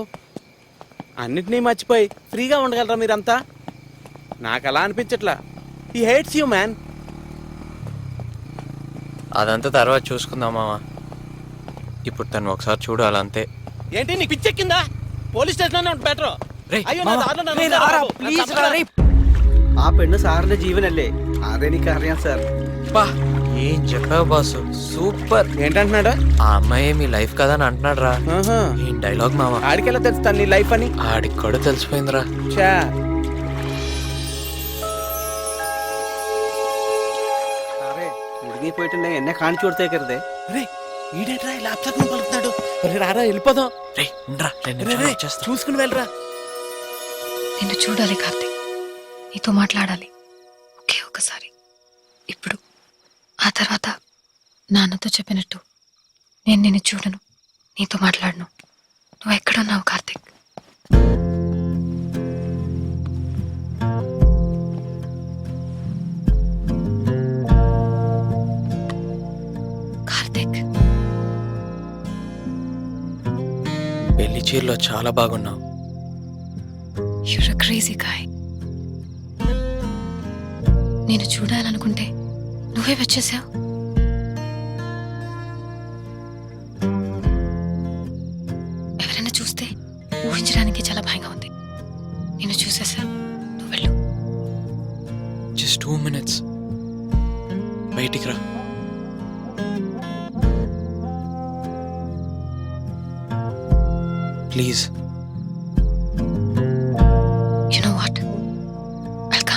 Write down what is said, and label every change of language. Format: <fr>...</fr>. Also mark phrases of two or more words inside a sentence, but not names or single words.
<te>అన్నిటినీ మర్చిపోయి ఫ్రీగా ఉండగలరా మీరంతా? నాకు అలా అనిపించట్లా.</te> <en>he hates you man.</en> <te>అదంతా తర్వాత చూసుకుందాం మామ. ఇప్పుడు తను ఒకసారి చూడాలంతే. ఏంటి నీకు పిచ్చెక్కిందా?</te> <en>police stationలోనే</en> <te>ఉంటుంది బెటర్.</te> <ml>ആ പെണ്ണ് സാറിന്റെ ജീവനല്ലേ? അതെനിക്ക് അറിയാം സാർ.</ml> <te>ఏం చెప్పావు బాసు, సూపర్. ఏంటంటున్నాడు? ఆ అమ్మాయి మీ లైఫ్ కదా అని అంటున్నాడు రా. ఏం డైలాగ్ మామ. ఆడికెలా తెలుస్తాను నీ లైఫ్ అని? ఆడికి కూడా తెలిసిపోయిందిరా. చా</te> <ml>കുടുങ്ങി പോയിട്ടുണ്ടെ എന്നെ കാണിച്ചു കൊടുത്തേക്കരുതേ.</ml> <te>ఈడేట్రా ఇలా అప్సెట్ పలుకుతాడు. రారా వెళ్ళిపోదాం. చూసుకుని వెళ్ళరా. నిన్ను చూడాలి కార్తిక్, నీతో మాట్లాడాలి. ఒకే ఒకసారి. ఇప్పుడు ఆ తర్వాత నాన్నతో చెప్పినట్టు నేను నిన్ను చూడను, నీతో మాట్లాడను. నువ్వు ఎక్కడున్నావు కార్తిక్? కార్తిక్, పెళ్లి చీరలో చాలా బాగున్నావు.</te> <en>you're a crazy guy.</en> <te>నేను చూడాలనుకుంటే నువ్వే వచ్చేసావు. చూస్తే ఊహించడానికి చాలా భయంగా ఉంది. నేను చూసేసా, నువ్వు వెళ్ళు.</te> <en>just 2 minutes</en> <te>బయటికి రా. ప్లీజ్.</te> <en>You know what? I'll come.</en>